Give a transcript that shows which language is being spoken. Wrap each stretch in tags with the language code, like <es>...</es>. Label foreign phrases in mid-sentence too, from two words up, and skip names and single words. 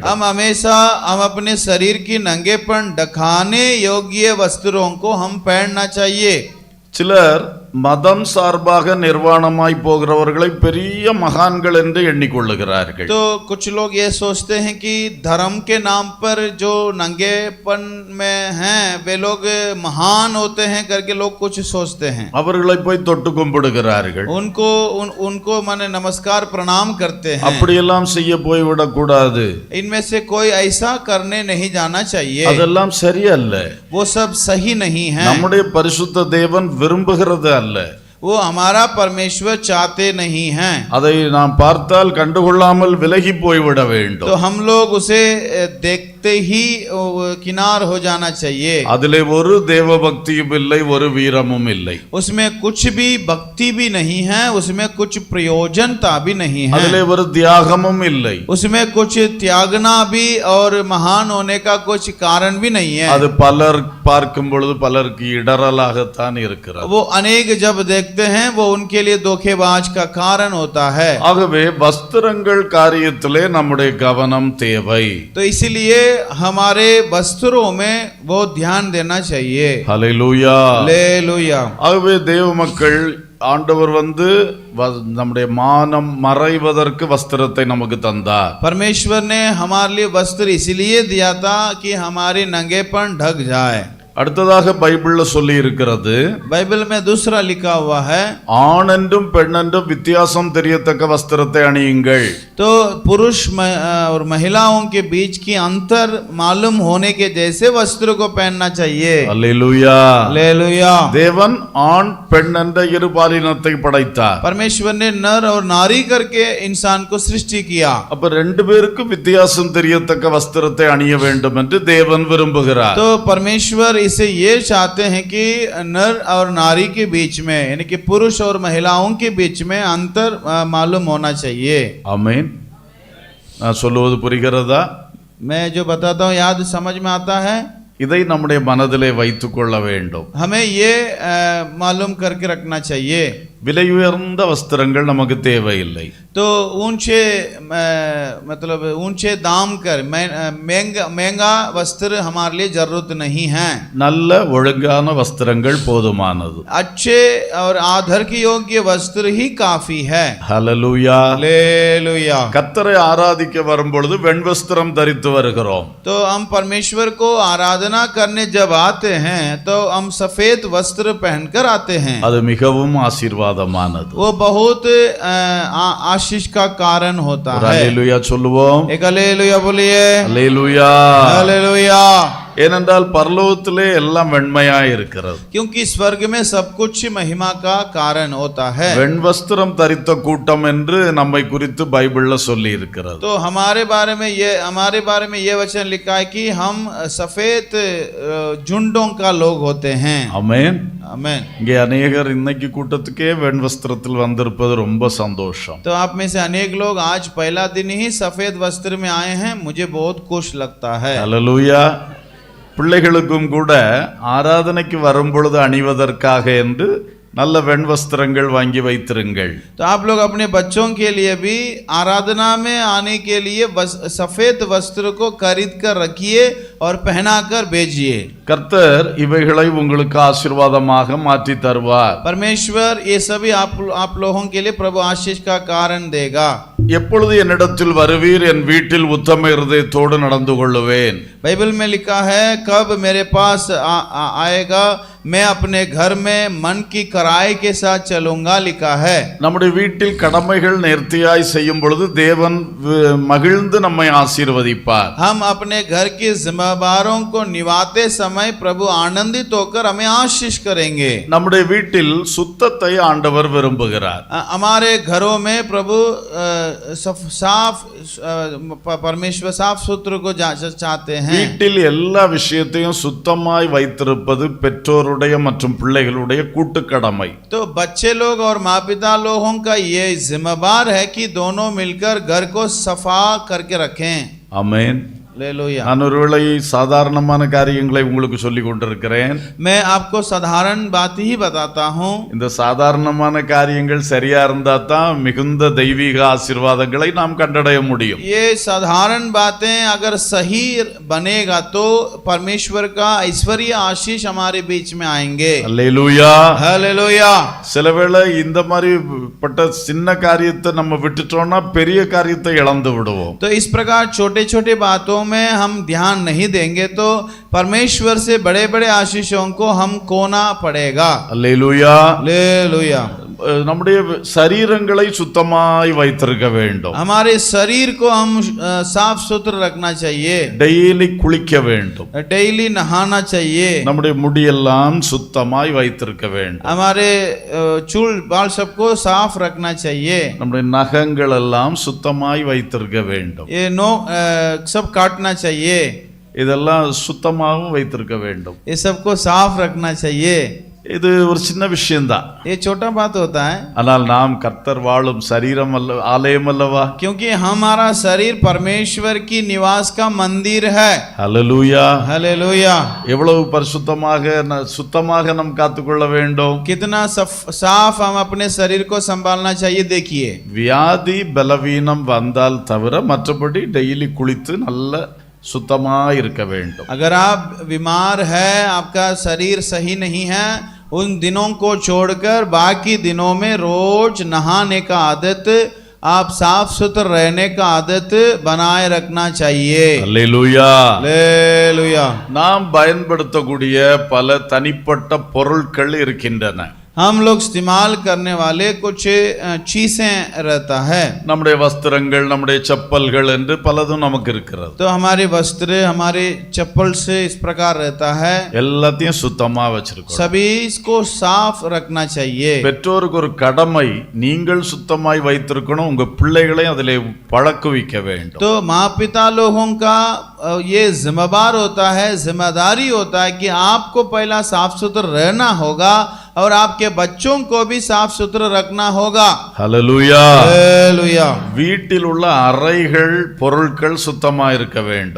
<hi>हम हमेशा हम अपने शरीर की नंगेपन ढकाने योग्य वस्त्रों को हम पहनना चाहिए।</hi> <ta>சிலர் மதம் சார்பாக நிர்வாணமாய் போகிறவர்களை பெரிய மகான்கள் என்று எண்ணிக்கொள்ளுகிறார்கள்.</ta> <hi>तो कुछ लोग ये सोचते हैं कि धर्म के नाम पर जो नंगेपन में हैं वे लोग महान होते हैं करके लोग कुछ सोचते हैं.</hi> <ta>அவர்களை போய் தொட்டு கும்பிடுகிறார்கள்.</ta> <hi>उनको माने नमस्कार प्रणाम करते हैं.</hi> <ta>அப்படியெல்லாம் செய்ய போய்விடக் கூடாது.</ta> <hi>इनमें से कोई ऐसा करने नहीं जाना चाहिए.</hi> <ta>அதெல்லாம் சரியல்ல.</ta> <hi>वो सब सही नहीं है.</hi> <ta>நம்முடைய பரிசுத்த தேவன் விரும்புகிறது அல்ல.</ta> <hi>वो हमारा परमेश्वर चाहते नहीं हैं.</hi> <ta>அதை நாம் பார்த்தால் கண்டுகொள்ளாமல் விலகி போய்விட வேண்டும்.</ta> <hi>तो हम लोग उसे देखते ही किनार हो जाना चाहिए.</hi> <ta>அதிலே ஒரு தேவ பக்தியும் இல்லை, ஒரு வீரமும் இல்லை.</ta> <hi>उसमें कुछ भी भक्ति भी नहीं है, उसमें कुछ प्रयोजनता भी नहीं है.</hi> <ta>அதிலே ஒரு தியாகமும் இல்லை.</ta> <hi>उसमें कुछ त्यागना भी और महान होने का कुछ कारण भी नहीं है.</hi> <ta>அது பலர் பார்க்கும் பொழுது பலருக்கு இடரலாகத்தான் இருக்கிறது.</ta> <hi>वो अनेक जब देखते हैं वो उनके लिए धोखेबाज का कारण होता है.</hi> <ta>ஆகவே வஸ்திரங்கள் காரியத்திலே நம்முடைய கவனம் தேவை.</ta> <hi>तो इसलिए हमारे वस्त्रों में वो ध्यान देना चाहिए.</hi> <ta>ஹல்லேலூயா.</ta> <hi>हालेलुया.</hi> <ta>ஆகவே தேவ மக்கள், ஆண்டவர் நம்முடைய மானம் மறைவதற்கு வஸ்திரத்தை நமக்கு தந்தார்.</ta> <hi>परमेश्वर ने हमारे लिए वस्त्र इसलिए दिया था कि हमारे नंगेपन ढक जाए.</hi> <ta>அடுத்ததாக பைபிள்ல சொல்லி இருக்கிறது,</ta> <hi>बाइबल में दूसरा लिखा हुआ है,</hi> <ta>ஆண் என்றும் பெண் என்றும் வித்தியாசம் தெரியத்தக்க வஸ்திரத்தை அணியுங்கள்.</ta> <hi>तो पुरुष और महिलाओं के बीच की अंतर मालूम होने के जैसे वस्त्र को पहनना चाहिए.</hi> <ta>அல்லேலூயா.</ta> <hi>हालेलुया.</hi> <ta>தேவன் ஆண் பெண் என்ற இரு பாலினத்தை படைத்தார்.</ta> <hi>परमेश्वर ने नर और नारी करके इंसान को सृष्टि किया.</hi> <ta>அப்ப ரெண்டு பேருக்கும் வித்தியாசம் தெரியத்தக்க வஸ்திரத்தை அணிய வேண்டும் என்று தேவன் விரும்புகிறார்.</ta> <hi>तो परमेश्वर इसे ये चाहते हैं कि नर और नारी के बीच में यानी कि पुरुष और महिलाओं के बीच में अंतर मालूम होना चाहिए.</hi> <ta>ஆமென். நான் சொல்லுவது புரிகிறதா?</ta> <hi>मैं जो बताता हूँ याद समझ में आता है.</hi> <ta>இதை நம்முடைய மனதிலே வைத்துக் கொள்ள வேண்டும்.</ta> <hi>हमें ये मालूम करके रखना चाहिए.</hi> <ta>விலை உயர்ந்த வஸ்திரங்கள் நமக்கு தேவையில்லை.</ta> <hi>तो ऊंचे मतलब ऊंचे दाम कर महंगा वस्त्र हमारे लिए जरूरत नहीं है.</hi> <ta>நல்ல ஒழுங்கான வஸ்திரங்கள் போதுமானது.</ta> <hi>अच्छे और आदर के योग्य वस्त्र ही काफी है.</hi> <ta>ஹல்லேலூயா.</ta> <hi>हालेलुया.</hi> <ta>கர்த்தரை ஆராதிக்க வரும்பொழுது வெண்வஸ்திரம் தரித்து வருகிறோம்.</ta> <hi>तो हम परमेश्वर को आराधना करने जब आते हैं तो हम सफेद वस्त्र पहनकर आते हैं.</hi> <ta>அது மிகவும் ஆசீர்வாதமானது.</ta> <hi>वो बहुत आशीष का कारण होता</hi> <ta>ஒரு</ta> <hi>है.</hi> <ta>அல்லேலூயா சொல்லுவோம்.</ta> <hi>एक हालेलुया बोलिए.</hi> <ta>அல்லேலூயா.</ta> <hi>हालेलुया.</hi> <ta>ஏனென்றால் பரலோகத்திலே எல்லாம் வெண்மையா இருக்கிறது.</ta> <hi>क्योंकि स्वर्ग में सब कुछ महिमा का कारण होता है.</hi> <ta>வெண்வஸ்திரம் தரித்த கூட்டம் என்று நம்மை குறித்து பைபிள்ல சொல்லி இருக்கிறது.</ta> <hi>तो हमारे बारे में ये वचन लिखा है कि हम सफेद झुंडों का लोग होते हैं.</hi> <ta>ஆமென்.</ta> <hi>आमेन.</hi> <ta>இங்கே அநேகர் இன்னைக்கு கூட்டத்துக்கே வெண்வஸ்திரத்தில் வந்திருப்பது ரொம்ப சந்தோஷம்.</ta> <hi>तो आप में से अनेक लोग आज पहला दिन ही सफेद वस्त्र में आए हैं, मुझे बहुत खुश लगता है.</hi> <ta>அல்லேலூயா. பிள்ளைகளுக்கும் கூட ஆராதனைக்கு வரும் பொழுது அணிவதற்காக என்று நல்ல வெண்வஸ்திரங்கள் வாங்கி வைத்திருங்கள்.</ta> <hi>तो आप लोग अपने बच्चों के लिए भी आराधना में आने के लिए सफेद वस्त्र को खरीद कर रखिए और पहनाकर भेजिए.</hi> <ta>கர்த்தர் இவைகளை உங்களுக்கு ஆசீர்வாதமாக மாற்றி தருவார்.</ta> <hi>परमेश्वर ये सभी आप लोगों के लिए प्रभु आशीष का कारण देगा.</hi> <ta>எப்பொழுது என்னிடத்தில் வருவீர், என் வீட்டில் உத்தம இருதயத்தோடு நடந்து கொள்ளுவேன்.</ta> <hi>बाइबल में लिखा है, कब मेरे पास आएगा, मैं अपने घर में मन की कराई के साथ चलूंगा, लिखा है.</hi> <ta>நம்முடைய வீட்டில் கடமைகள் நேர்த்தியாய் செய்யும் பொழுது தேவன் மகிழ்ந்து நம்மை ஆசீர்வதிப்பார்.</ta> <hi>हम अपने घर की जिम्मेदारों को निभाते समय प्रभु आनंदित होकर हमें आशीष करेंगे.</hi> <ta>நம்முடைய வீட்டில் சுத்தத்தை ஆண்டவர் விரும்புகிறார்.</ta> <hi>हमारे घरों में प्रभु साफ परमेश्वर साफ सुथरे को चाहते हैं.</hi> <ta>வீட்டில் எல்லா விஷயத்தையும் சுத்தமாய் வைத்திருப்பது பெற்றோருடைய மற்றும் பிள்ளைகளுடைய கூட்டு கடமை.</ta> <hi>तो बच्चे लोग और माँ पिता लोगों का ये जिम्मेदार है कि दोनों मिलकर घर को सफा करके रखें.</hi> <ta>ஆமென்.</ta> <hi>हालेलुया।</hi> <ta>நான் ஒருவேளை சாதாரணமான காரியங்களை உங்களுக்கு சொல்லி கொண்டிருக்கிறேன்.</ta> <hi>मैं आपको साधारण बात ही बताता हूँ।</hi> <ta>இந்த சாதாரணமான காரியங்கள் சரியா இருந்தா தான் மிகுந்த தெய்வீக ஆசீர்வாதங்களை நாம் கண்டடைய முடியும்.</ta> <hi>ये साधारण बातें अगर सही बनेगा तो परमेश्वर का ऐश्वर्य आशीष हमारे बीच में आएंगे।</hi> <ta>அல்லேலூயா.</ta> <hi>हालेलुया।</hi> <ta>சிலவேளை இந்த மாதிரி பட்ட சின்ன காரியத்தை நம்ம விட்டுட்டோம்னா பெரிய காரியத்தை இழந்து விடுவோம்.</ta> <hi>तो इस प्रकार छोटे छोटे बातों में हम ध्यान नहीं देंगे तो परमेश्वर से बड़े बड़े आशीषों को हम खोना पड़ेगा।</hi> <ta>அல்லேலூயா.</ta> <hi>हालेलुया।</hi> <ta>நம்முடைய சரீரங்களை சுத்தமாய் வைத்திருக்க வேண்டும்.</ta> <hi>हमारे शरीर को हम साफ सुथरा रखना चाहिए।</hi> <ta>டெய்லி குளிக்க வேண்டும்.</ta> <hi>डेली नहाना चाहिए।</hi> <ta>நம்முடைய முடியெல்லாம் சுத்தமாய் வைத்திருக்க வேண்டும்.</ta> <hi>हमारे चूल बाल सबको साफ रखना चाहिए।</hi> <ta>நம்முடைய நகங்கள் எல்லாம் சுத்தமாய் வைத்திருக்க வேண்டும்.</ta> <hi>ये सब काटना चाहिए।</hi> <ta>இதெல்லாம் சுத்தமாகவும் வைத்திருக்க வேண்டும்.</ta> <hi>ये सबको साफ रखना चाहिए।</hi> <ta>இது ஒரு சின்ன விஷயம்தான்.</ta> <hi>ये छोटा बात होता है</hi> <ta>ஆனால் நாம் கர்த்தர் வாழும் சரீரம் அல்ல, ஆலயம் அல்லவா?</ta> <hi>क्योंकि हमारा शरीर परमेश्वर की निवास का मंदिर है।</hi> <ta>ஹல்லேலூயா.</ta> <hi>हालेलुया।</hi> <ta>எவ்வளவு பரிசுத்தமாக சுத்தமாக நாம் காத்துக்கொள்ள வேண்டும்.</ta> <hi>कितना साफ हम अपने शरीर को संभालना चाहिए। देखिए</hi> <ta>வியாதி பலவீனம் வந்தால் தவிர மற்றபடி டெய்லி குளித்து நல்ல சுத்தமாக இருக்க வேண்டும்.</ta> <hi>अगर आप बीमार है, आपका शरीर सही नहीं है, उन दिनों को छोड़कर बाकी दिनों में रोज नहाने का आदत, आप साफ सुथरा रहने का आदत बनाए रखना चाहिए।</hi> <ta>அல்லேலூயா.</ta> <hi>हालेलुया।</hi> <ta>நாம் பயன்படுத்தக்கூடிய பல தனிப்பட்ட பொருட்கள் இருக்கின்றன.</ta> <hi>हम लोग इस्तेमाल करने वाले कुछ चीजें रहता है।</hi> <ta>நம்முடைய வஸ்திரங்கள், நம்முடைய செப்பல்கள் என்று பலதும் நமக்கு இருக்கிறது.</ta> <hi>तो हमारे वस्त्र, हमारे चप्पल से इस प्रकार रहता है।</hi> <ta>எல்லாத்தையும் சுத்தமா வச்சிருக்கோம்.</ta> <hi>सभी इसको साफ रखना चाहिए।</hi> <ta>பெற்றோருக்கு ஒரு கடமை, நீங்கள் சுத்தமாய் வைத்திருக்கணும், உங்க பிள்ளைகளை அதிலே பழக்குவிக்க வேண்டும்.</ta> <hi>तो माँ पिता लोगों का ये जिम्मेदार होता है, जिम्मेदारी होता है कि आपको पहला साफ सुथरा रहना होगा और आपके बच्चों को भी साफ सुथरा रखना होगा।</hi> <ta>ஹல்லேலூயா.</ta> <hi>हालेलुया।</hi> <ta>வீட்டில் உள்ள அறைகள், பொருட்கள் சுத்தமா இருக்க வேண்டும்.</ta>